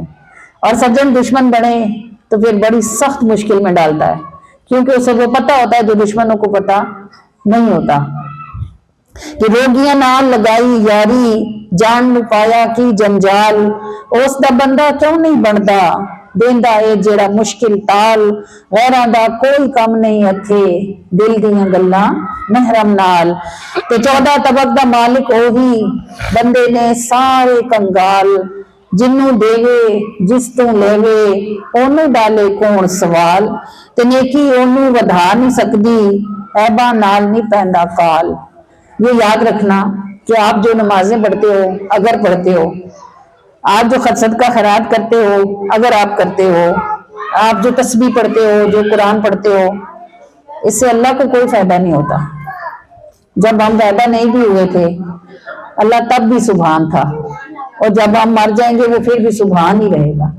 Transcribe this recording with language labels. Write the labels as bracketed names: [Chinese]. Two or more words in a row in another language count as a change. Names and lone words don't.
[Urdu] اور سجن دشمن بنے تو پھر بڑی سخت مشکل میں ڈالتا ہے، کیونکہ اسے وہ پتہ ہوتا ہے جو دشمنوں کو پتہ نہیں ہوتا. [Punjabi] کہ روگیاں نال لگائی یاری، جان نو پایا کی جنجال، [Urdu] اس دا بندہ کیوں نہیں بنتا، [Punjabi] دیندا اے جیڑا مشکل تال، غیراں دا کوئی کم نہیں اتھے، دل دیاں گلاں محرم نال. تے 14 طبق دا مالک اوہی، بندے نے سارے کنگال، جنوں دیوے جس تو لیوے، اونوں ڈالے کون سوال. تے نیکی اونوں ودھا نہیں سکدی، عیباں نال نہیں پیندا کال. [Urdu] یہ یاد رکھنا کہ آپ جو نمازیں پڑھتے ہو، اگر پڑھتے ہو، آپ جو صدقہ خیرات کرتے ہو اگر آپ کرتے ہو، آپ جو تسبیح پڑھتے ہو، جو قرآن پڑھتے ہو، اس سے اللہ کو کوئی فائدہ نہیں ہوتا. جب ہم پیدا نہیں بھی ہوئے تھے اللہ تب بھی سبحان تھا، اور جب ہم مر جائیں گے وہ پھر بھی سبحان ہی رہے گا.